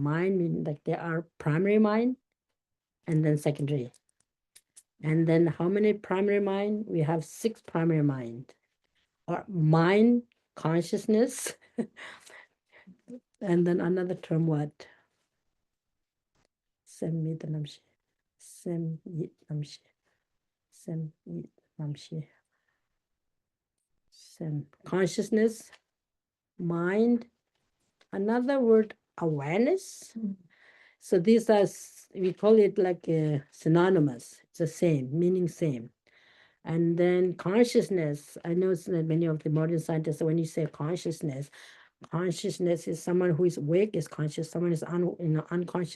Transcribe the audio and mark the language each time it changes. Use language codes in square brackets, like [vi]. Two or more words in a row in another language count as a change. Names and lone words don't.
[en] Mind means like there are primary mind and then secondary. And then how many primary mind? We have 6 primary mind, or mind consciousness. And then another term, what? [bo] སེམས་ཡིད་རྣམ་ཤེས། སེམས་ཡིད་རྣམ་ཤེས. སེམས་ཡིད་རྣམ་ཤེས། སེམས. [en] Consciousness, mind, another word, awareness. So these are, we call it like synonymous. It's the same, meaning same. And then consciousness, I know that many of the modern scientists, when you say consciousness is someone who is awake, is conscious, someone is unconscious.